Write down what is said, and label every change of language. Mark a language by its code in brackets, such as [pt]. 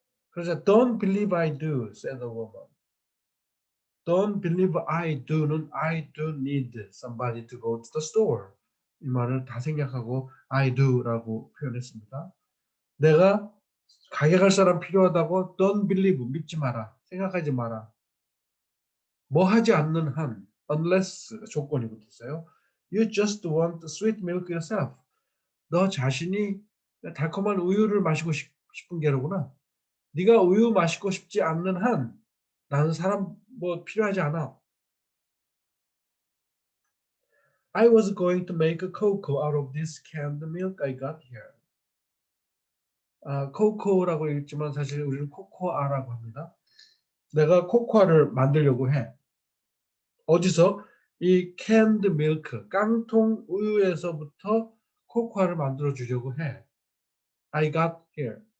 [en] 그래서 Don't believe I do, said the woman. Don't believe I do는 I do need somebody to go to the store. [ko] 이 말을 다 생략하고 I do라고 표현했습니다. 내가 가게 갈 사람 필요하다고 [en] don't believe, [ko] 믿지 마라. 생각하지 마라. 뭐 하지 않는 한 unless 조건이 붙었어요. [en] You just want sweet milk yourself. [ko] 너 자신이 달콤한 우유를 마시고 싶은 게로구나. 네가 우유 마시고 싶지 않는 한 나는 사람 뭐 필요하지 않아. [en] I was going to make a cocoa out of this canned milk I got here. [ko] 코코라고 읽지만 사실 우리는 코코아라고 합니다. 내가 코코아를 만들려고 해. 어디서? 이 [en] canned milk, [ko] 깡통 우유에서부터 코코아를 만들어 주려고 해. [en] I got here.